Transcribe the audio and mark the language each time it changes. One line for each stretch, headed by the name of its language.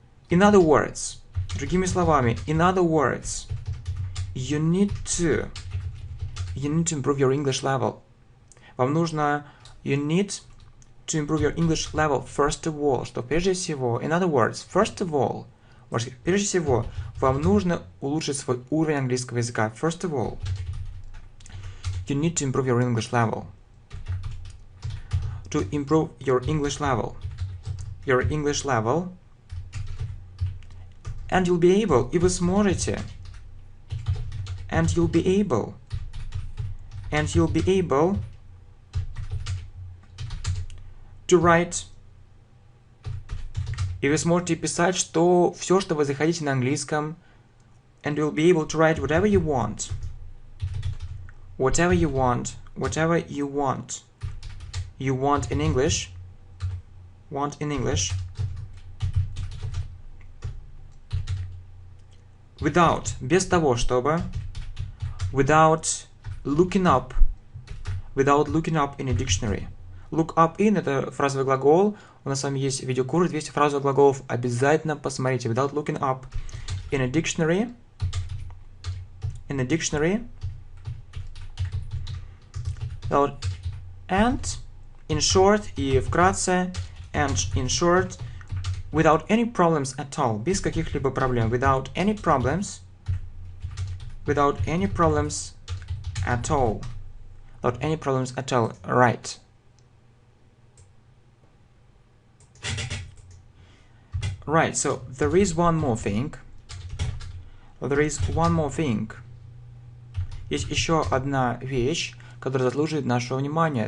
English: In other words,
Russian: другими словами,
English: in other words, you need to improve your English level.
Russian: Вам нужно,
English: you need to improve your English level first of all,
Russian: что прежде всего,
English: in other words, first of all,
Russian: Прежде всего, вам нужно улучшить свой уровень английского языка.
English: First of all, you need to improve your English level. To improve your English level. Your English level. And you'll be able,
Russian: и вы сможете.
English: And you'll be able. And you'll be able to write.
Russian: И вы сможете писать все, что вы захотите на английском.
English: And you'll be able to write whatever you want. Whatever you want. Whatever you want. You want in English. Want in English. Without.
Russian: Без того, чтобы.
English: Without looking up. Without looking up in a dictionary. Look up in —
Russian: это фразовый глагол. У нас с вами есть видеокурс 200 фразовых глаголов. Обязательно посмотрите.
English: Without looking up in a dictionary. In a dictionary. And in short
Russian: и вкратце.
English: And in short. Without any problems at all.
Russian: Без каких-либо проблем.
English: Without any problems. Without any problems at all. Without any problems at all. Right. Right, so there is one more thing. There is one more thing.
Russian: Есть еще одна вещь, которая заслуживает нашего внимания.